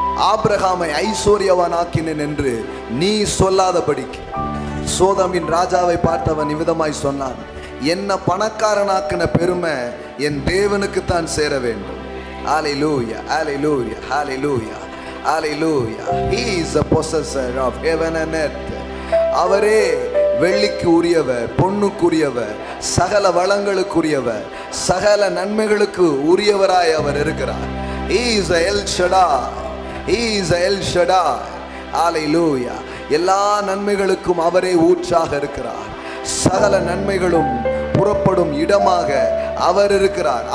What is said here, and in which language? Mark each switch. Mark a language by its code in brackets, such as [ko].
[ta] ஆபிரகாமை ஐஸ்வர்யவான் ஆக்கினேன் என்று நீ சொல்லாதபடிக்கு சோதமின் ராஜாவை பார்த்தவன் இவ்விதமாய் சொன்னான், என்ன பணக்காரனாக்கின பெருமை என் தேவனுக்குத்தான் சேர வேண்டும். ஹல்லேலூயா, ஹல்லேலூயா, ஹல்லேலூயா, ஹல்லேலூயா. [en] He is the possessor of heaven and earth. [ta] அவரே வெள்ளிக்கு உரியவர், பொன்னுக்குரியவர், சகல வளங்களுக்குரியவர், சகல நன்மைகளுக்கு உரியவராய் அவர் இருக்கிறார். [en] He is El Shaddai. He is El Shaddai. Hallelujah. [ta] எல்லா நன்மைகளுக்கும் அவரே ஊற்றாக இருக்கிறார். சகல நன்மைகளும் புறப்படும் இடமாக அவர் இருக்கிறார்.